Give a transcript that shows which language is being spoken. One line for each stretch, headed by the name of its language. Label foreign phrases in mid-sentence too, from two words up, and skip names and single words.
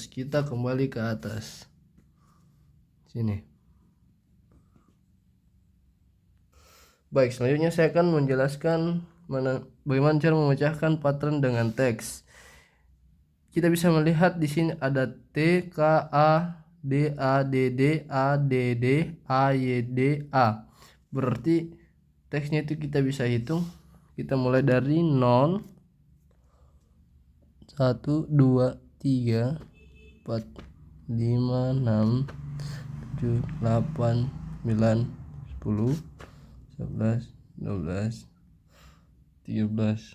Indonesian: Kita kembali ke atas sini. Baik, selanjutnya saya akan menjelaskan bagaimana cara memecahkan pattern dengan teks. Kita bisa melihat di sini ada T, K, A, D, A, D, D, A, D, D, A, Y, D, A. Berarti teksnya itu kita bisa hitung. Kita mulai dari 0, 1, 2, 3, 4, 5, 6, 7, 8, 9, 10, 11, 12, 13.